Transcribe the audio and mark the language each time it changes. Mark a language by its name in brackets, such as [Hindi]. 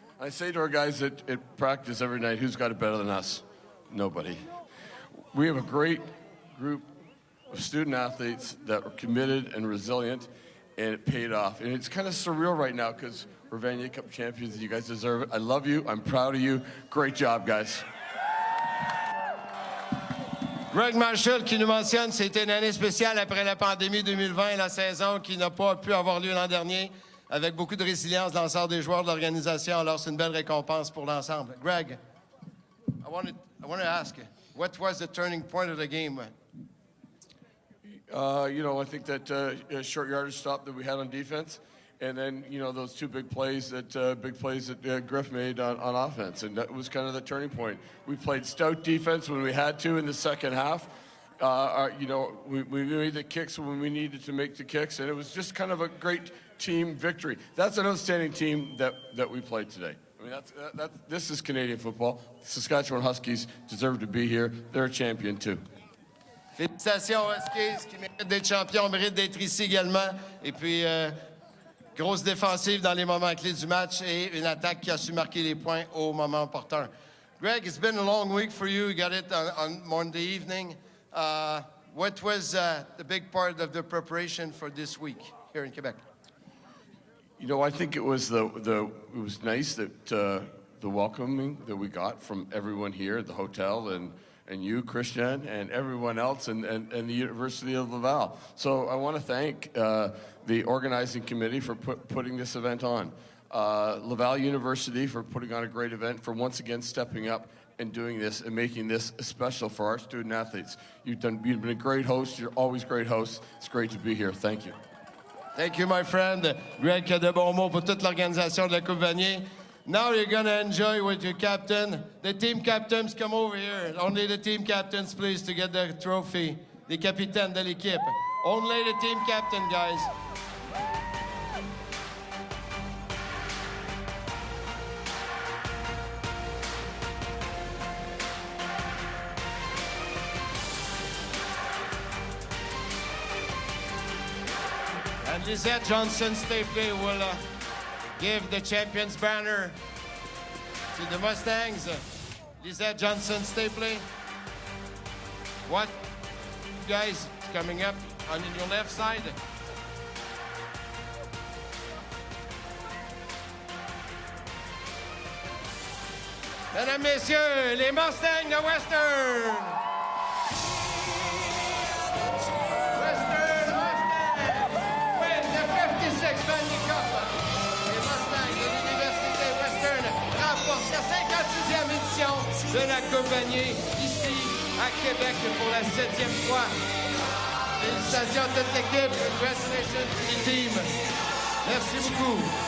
[English] I say to our guys at practice every night, who's got it better than us? Nobody. We have a great group of student athletes that are committed and resilient, and it paid off. And it's kind of surreal right now because we're Vanier Cup champions and you guys deserve it. I love you. I'm proud of you. Great job, guys. [French] Greg Marshall qui nous mentionne c'était une année spéciale après la pandémie 2020, la saison qui n'a pas pu avoir lieu l'an dernier, avec beaucoup de résilience de l'ensemble des joueurs de l'organisation. Alors c'est une belle récompense pour l'ensemble. [English] Greg, I want to ask, what was the turning point of the game? You know, I think that short yardage stop that we had on defense, and then, you know, those two big plays that Griff made on offense, and that was kind of the turning point. We played stout defense when we had to in the second half. You know, we made the kicks when we needed to make the kicks, and it was just kind of a great team victory. That's an outstanding team that we played today. I mean, this is Canadian football. Saskatchewan Huskies deserve to be here. They're a champion too. [French] Félicitations Huskies qui méritent d'être champions, méritent d'être ici également. Et puis, grosse défensive dans les moments clés du match et une attaque qui a su marquer les points au moment opportun. [English] Greg, it's been a long week for you. You got it on Monday evening. What was the big part of the preparation for this week here in Quebec? You know, I think it was it was nice that the welcoming that we got from everyone here at the hotel and you, Christian, and everyone else, and the University of Laval. So I want to thank the organizing committee for putting this event on. Laval University for putting on a great event, for once again stepping up and doing this and making this special for our student athletes. You've been a great host. You're always great hosts. It's great to be here. Thank you. Thank you, my friend. [French] Greg a de bons mots pour toute l'organisation de la Coupe Vanier. [English] Now you're going to enjoy with your captain. The team captains, come over here. Only the team captains, please, to get the trophy. [French] Les capitaines de l'équipe. [English] Only the team captain, guys. And Lisette Johnson-Stapley will give the champions banner to the Mustangs. Lisette Johnson-Stapley. What, guys, coming up on your left side? [French] Mesdames, Messieurs, les Mustangs de Western! [English] Western win the 56th Vanier Cup. [French] Les Mustangs de l'Université Western remportent la 56e édition de la Coupe Vanier ici à Québec pour la 7e fois. Félicitations à toute l'équipe. [English] Congratulations to the team. [French] Merci beaucoup.